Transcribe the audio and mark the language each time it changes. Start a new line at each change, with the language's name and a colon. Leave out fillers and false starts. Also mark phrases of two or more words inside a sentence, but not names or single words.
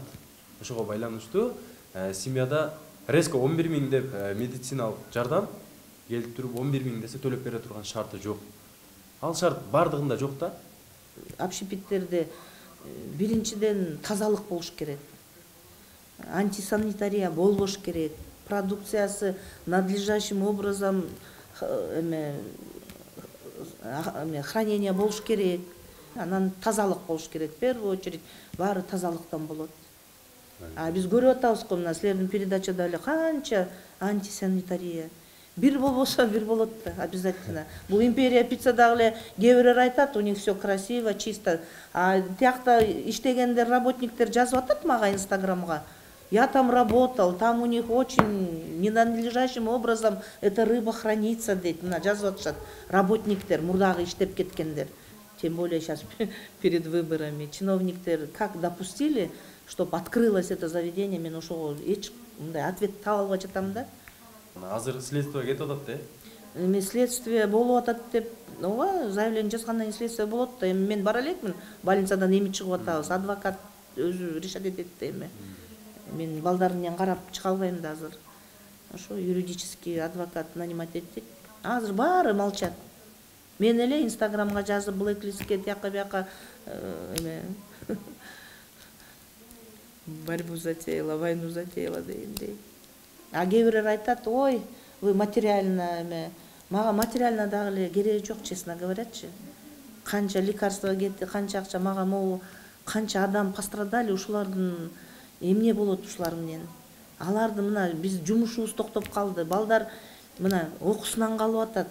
Kyrgyz: Ошого байланыштуу семьяда резко 11 000 деп медициналык жардам келип туруп 11 000 десе төлөп бере турган шарты жок. Ал шарт бардыгында жок да. Общепиттерде биринчиден тазалык болуш керек. Антисанитария болбош керек. Продукциясы
Russian: надлежащим образом
Kyrgyz: хранение болуш керек. Анан тазалык болуш керек.
Russian: В первую очередь
Kyrgyz: баары тазалыктан болот. А биз көрүп атабыз го, мына силердин передачада эле канча антисанитария. Бир болбосо бир болот да, обязательно. Бул Империя пицца дагы эле кээ бирөө айтат,
Russian: у них все красиво, чисто.
Kyrgyz: А тиякта иштегендер, работниктер жазып атат мага инстаграмга.
Russian: Я там работал, там у них очень ненадлежащим образом эта рыба хранится дейт.
Kyrgyz: Мына жазып атышат работниктер, мурдагы иштеп кеткендер.
Russian: Тем более сейчас перед выборами чиновниктер как допустили, чтобы открылось это заведение,
Kyrgyz: мен ошого эч мындай ответ таба албай жатам да. Азыр следствие кетип атат да. Эми следствие болуп атат деп, ооба, заявление жазгандан кийин следствие болот да. Эми мен бара элекмин, больницадан эми чыгып атабыз, адвокат өзү решать этет да эми. Мен балдар менен карап чыга албайм да азыр. Ошо юридический адвокат нанимать эттик. Азыр баары молчат. Мен эле Инстаграмга жазып блэклистке тияка бияка эме
Russian: борьбу затеяла, войну затеяла
Kyrgyz: дегендей. А кээ бирөө айтат, ой,
Russian: вы материально
Kyrgyz: эме, мага материально дагы эле кереги жок,
Russian: честно говорячы.
Kyrgyz: Канча лекарство кетти, канча акча, мага могу канча адам пострадали, ушулардын эмне болот ушулар менен. Аларды мына биз жумушубуз токтоп калды, балдар мына окуусунан калып атат.